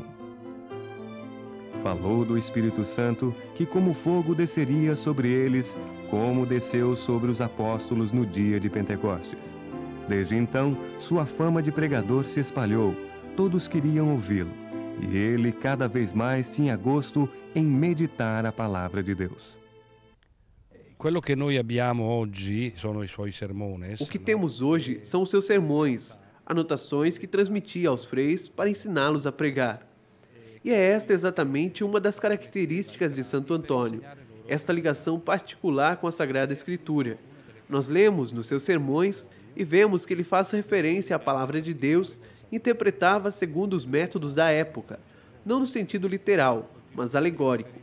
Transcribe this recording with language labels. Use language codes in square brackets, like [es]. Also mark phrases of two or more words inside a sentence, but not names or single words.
[pt] Falou do Espírito Santo, que como fogo desceria sobre eles, como desceu sobre os apóstolos no dia de Pentecostes. Desde então, sua fama de pregador se espalhou, todos queriam ouvi-lo, e ele cada vez mais tinha gosto em meditar a palavra de Deus. [it] Quello che noi abbiamo oggi sono i suoi sermones. [pt] O que temos hoje são os seus sermões, anotações que transmitia aos freis para ensiná-los a pregar. E é esta exatamente uma das características de Santo Antônio, esta ligação particular com a Sagrada Escritura. Nós lemos nos seus sermões e vemos que ele faz referência à palavra de Deus e interpretava segundo os métodos da época, não no sentido literal, mas alegórico.